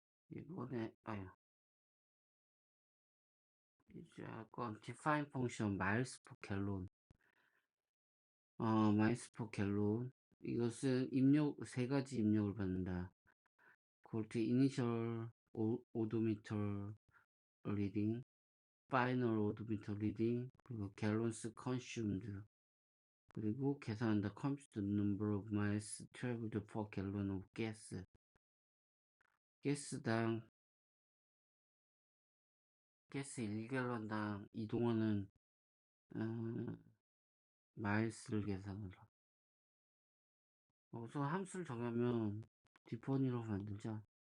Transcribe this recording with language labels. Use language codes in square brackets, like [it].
[ko] 이번에 아야 이제 할 건 [en] define function miles per gallon [ko] miles per gallon 이것은 입력 세 가지 입력을 받는다. 그걸 때 [en] initial odometer reading, final odometer reading 그리고 gallons consumed [ko] 그리고 계산한다. [en] compute the number of miles traveled per gallon of gas. [ko] 가스당 가스 1갤런당 이동하는 마일스를 계산하라. 우선 함수를 정하면 디펀이라고 만들자.